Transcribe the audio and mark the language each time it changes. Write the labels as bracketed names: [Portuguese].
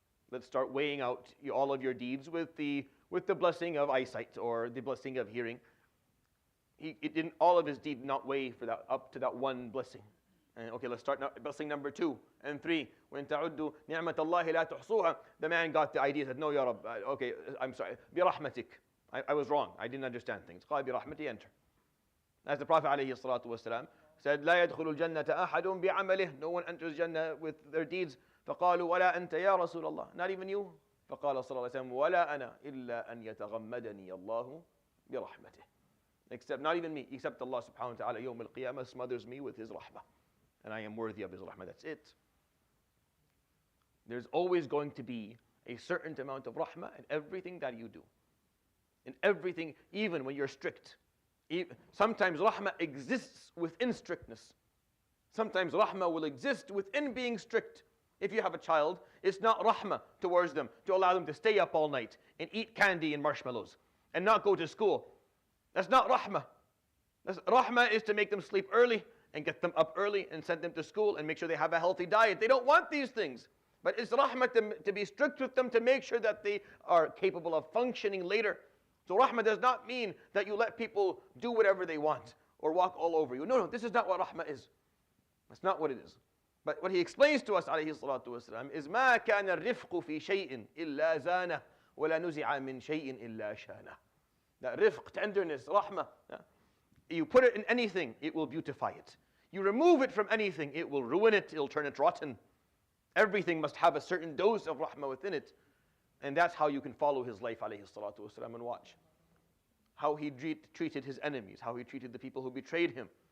[English] Let's start weighing out all of your deeds with the blessing of eyesight or the blessing of hearing. All of his deeds not weigh for that, up to that one blessing. And okay, let's start blessing number 2 and 3. When [Arabic] ta'uddu ni'mat Allahi la tuhsuha, [English] the man got the idea, said, no, [Arabic] Ya Rabb, [English] okay, I'm sorry, [Arabic] bi rahmatik. [English] I was wrong. I didn't understand things. [Arabic] قال برحمتي, [English] enter. As the Prophet [Arabic] عليه الصلاة والسلام [English] said, [Arabic] لا يدخل الجنة أحد بعمله. [English] No one enters Jannah with their deeds. [Arabic] فقالوا ولا أنت يا رسول الله. [English] Not even you. [Arabic] فقال صلى الله عليه وسلم ولا أنا إلا أن يتغمدني الله برحمته. [English] Except, not even me, except Allah [Arabic] subhanahu wa ta'ala يوم القيامة [English] smothers me with His rahmah. And I am worthy of His rahmah. That's it. There's always going to be a certain amount of rahmah in everything that you do. In everything, even when you're strict. Sometimes rahmah exists within strictness. Sometimes rahmah will exist within being strict. If you have a child, it's not rahmah towards them to allow them to stay up all night and eat candy and marshmallows and not go to school. That's not rahmah. Rahmah is to make them sleep early and get them up early and send them to school and make sure they have a healthy diet. They don't want these things. But it's rahmah to be strict with them, to make sure that they are capable of functioning later. So rahmah does not mean that you let people do whatever they want or walk all over you. No, this is not what rahmah is. That's not what it is. But what he explains to us, [Arabic] alayhi salatu wasalam, [English] is [Arabic] مَا كَانَ الرِّفْقُ فِي شَيْءٍ إِلَّا زَانَهُ وَلَا نُزِعَ مِنْ شَيْءٍ إِلَّا شَانَهُ. [English] That rifq, tenderness, rahmah, you put it in anything, it will beautify it. You remove it from anything, it will ruin it, it'll turn it rotten. Everything must have a certain dose of rahmah within it. And that's how you can follow his life, [Arabic] alayhi salatu wasalam, [English] and watch how he treated his enemies, how he treated the people who betrayed him.